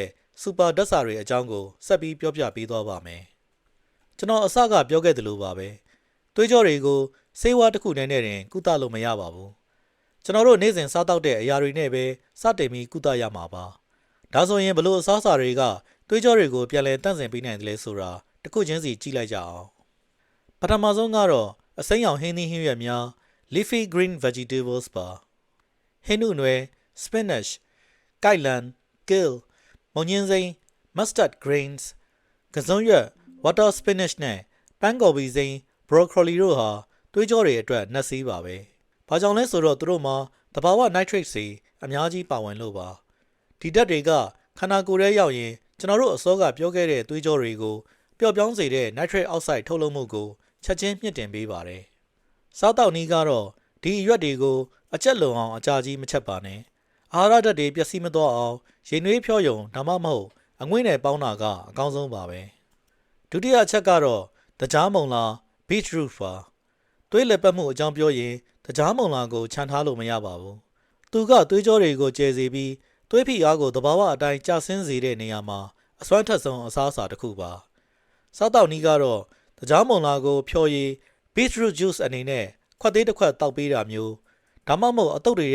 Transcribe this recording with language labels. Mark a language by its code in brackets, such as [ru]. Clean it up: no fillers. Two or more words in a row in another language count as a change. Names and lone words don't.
[my] စူပါဓာတ်စာတွေအကြောင်းကိုဆက်ပြီးပြောပြပေးသွားပါမယ်။ကျွန်တော်အစကပြောခဲ့သလိုပါပဲ။သွေးကြောတွေကိုဆေးဝါးတစ်ခုနဲ့တင်ကုသလို့မရပါဘူး။ကျွန်တော်တို့နေ့စဉ်စားတောက်တဲ့အရာတွေနဲ့ပဲစတင်ပြီး ကုသရမှာပါ။ဒါဆိုရင်ဘလို့အစားအစာတွေကသွေးကြောတွေကိုပြန်လည်တန့်စင်ပေးနိုင်တယ်လဲဆိုတာတစ်ခုချင်းစီကြည့်လိုက်ကြအောင်ပထမဆုံးကတော့အစိမ်းရောင်ဟင်းသီးဟင်းရွက်များ [en] leafy green vegetables [my] ပါဟင်းနုနွယ် spinach ကိုက်လန် kale မုံညင်းစိမ်း [en] mustard greens [my] ကစွန်းရွက် [en] water spinach [my] နဲ့ပန်းကော်ပီစိ မ်း broccoli တို့ဟာသွေးကြောတွေအတွက်နတ်ဆေးပါပဲဘာကြောင့်လဲဆိုတော့သူတို့မှာသဘာဝ nitrate တွေအများကြီးပါဝင်လို့ပါဒီဓာတ်တွေကခန္ဓာကိုယ်ထဲရောက်ရင်ကျွန်တော်တို့အစောကပြောခဲ့တဲ့သွေးကြောတွေကိုပျော့ပြောင်းစေတဲ့ [en] nitric oxide [my] ထုတ်လုပ်မှုကိုချက်ချင်းမြင့်တင်ပေးပါတယ်။စားတောက်နည်းကတော့ဒီအရွက်တွေကိုအကျက်လုံအောင်အကြာကြီးမချက်ပါနဲ့။အာဟာရဓာတ်တွေပျက်စီးမသွားအောင်ရေနွေးဖြောယုံဒါမှမဟုတ်အငွေ့နဲ့ပေါင်းတာကအကောင်းဆုံးပါပဲ ဒုတိယအချက်ကတော့တကြားမုံလာ beetroot ပါသွေးလက်ပတ်မှုအကြောင်းပြောရင်တကြားမုံလာကိုခြံထားလို့မရပါဘူးသူကသွေးကြောတွေကိုကျဲစေပြီးသွေးဖိအားကိုသဘာဝအတိုင်းကျဆင်းစေတဲ့နေရာမှာအစွမ်းထက်ဆုံးအစားအစာတစ်ခုပါစားတောက်နည်းကတော့တကြားမုံလာကိုဖြော်ရည် [en] beetroot juice [my] အနေနဲ့ခွက်သေးတစ်ခွက်တောက်ပေးတာမျိုးဒါမှမဟုတ်အတုပ်တွေ